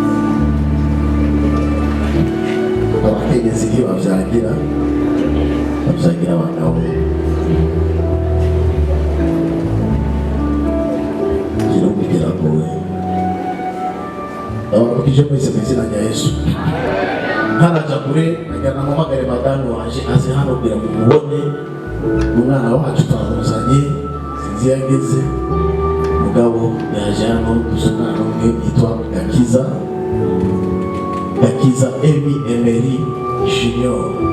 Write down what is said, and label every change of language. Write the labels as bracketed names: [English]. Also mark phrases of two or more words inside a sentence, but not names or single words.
[Rundi] Abakenyezi ntibabyagira, babyagira abagabo. Igihugu kiragoye. Ndababwije mwese mu izina rya Yesu. Ntaraja kure najyana mpamagare madamu wanje aze hano kugira ngo mubone umwana wacu twamuzanye, sinzi yageze. Mugabo yaje hano gusa umwana umwe yitwa Gakiza Emi Emery Junior.